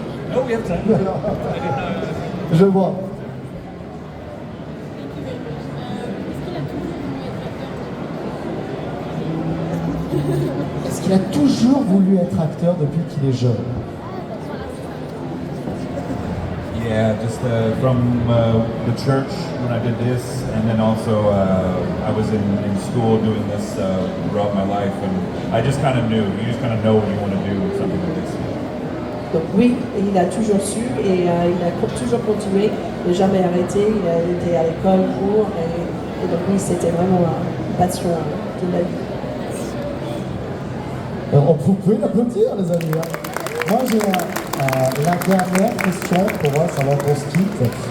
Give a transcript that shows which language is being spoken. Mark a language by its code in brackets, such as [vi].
[en] No, we have time. [fr] Je vois. Est-ce qu'il a toujours voulu être acteur depuis qu'il est jeune? [en] Yeah, just from the church when I did this, and then also I was in school doing this throughout my life, and I just kind of knew. You just kind of know when you want to do something like this. [fr] Donc oui, il a toujours su et il a toujours continué, il n'a jamais arrêté, il a été à l'école pour, et donc oui, c'était vraiment une passion de la vie. Vous pouvez l'applaudir, les amis. Moi, j'ai la dernière question pour moi, savoir qu'on se quitte.